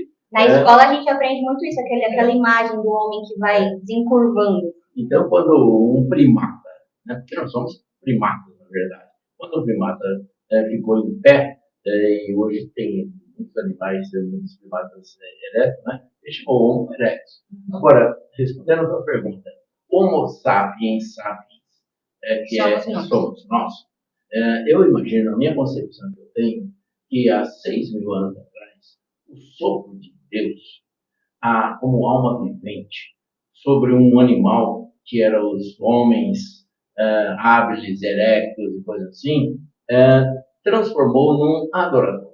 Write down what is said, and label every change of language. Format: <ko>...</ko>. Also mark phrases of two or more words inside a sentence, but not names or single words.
<pt>Na escola a gente aprende muito isso, aquela imagem do homem que vai desencurvando. Então, quando um primata, né, porque nós somos primatas, na verdade, quando o primata ficou em pé, e hoje tem muitos animais, muitos primatas eretos, né, ele chamou Homo erectus. Agora, respondendo a tua pergunta, Homo sapiens sapiens, somos nós, eu imagino, a minha concepção que eu tenho, que há 6.000 anos atrás, o sopro de Deus, como alma vivente, sobre um animal que eram os homens hábiles, erectos e coisas assim, transformou num adorador.</pt>